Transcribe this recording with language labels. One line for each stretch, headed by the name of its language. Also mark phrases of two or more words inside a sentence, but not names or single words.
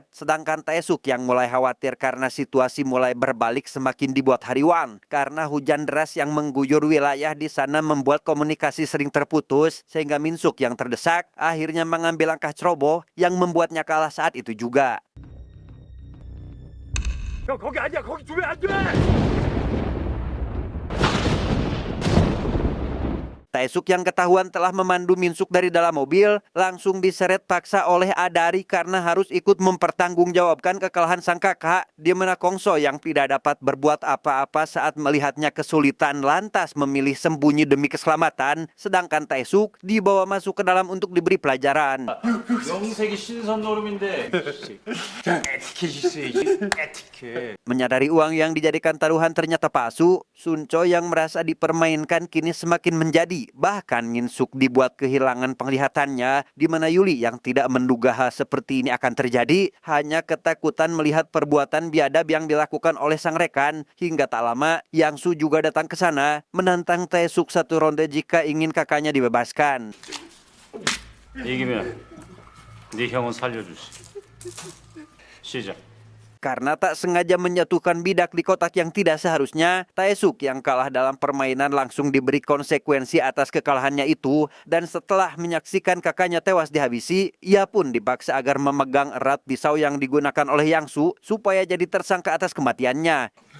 Indonesian: Sedangkan Taesuk yang mulai khawatir karena situasi mulai berbalik semakin dibuat hariwang. Karena hujan deras yang mengguyur wilayah di sana membuat komunikasi sering terputus. Sehingga Minsuk yang terdesak akhirnya mengambil langkah ceroboh yang membuatnya kalah saat itu juga.
Korean: 형 거기 아니야. 거기 주면 안 돼.
Indonesian: Taesuk yang ketahuan telah memandu Minsuk dari dalam mobil langsung diseret paksa oleh Adari karena harus ikut mempertanggungjawabkan kekalahan sang kakak, di mana Kongso yang tidak dapat berbuat apa-apa saat melihatnya kesulitan lantas memilih sembunyi demi keselamatan, sedangkan Taesuk dibawa masuk ke dalam untuk diberi pelajaran.
Korean: 영색이 신선 노름인데 에티켓이 있어야지 에티켓.
Indonesian: Menyadari uang yang dijadikan taruhan ternyata palsu, Sunco yang merasa dipermainkan kini semakin menjadi. Bahkan Minsuk dibuat kehilangan penglihatannya, di mana Yuli yang tidak menduga hal seperti ini akan terjadi, hanya ketakutan melihat perbuatan biadab yang dilakukan oleh sang rekan. Hingga tak lama, Yangsu juga datang ke sana, menantang Taesuk satu ronde jika ingin kakaknya dibebaskan.
Korean: 이기면 네 형은 살려주지. 시작.
Indonesian: Karena tak sengaja menyatukan bidak di kotak yang tidak seharusnya, Taesuk yang kalah dalam permainan langsung diberi konsekuensi atas kekalahannya itu, dan setelah menyaksikan kakaknya tewas dihabisi, ia pun dipaksa agar memegang erat pisau yang digunakan oleh Yangsu supaya jadi tersangka atas kematiannya.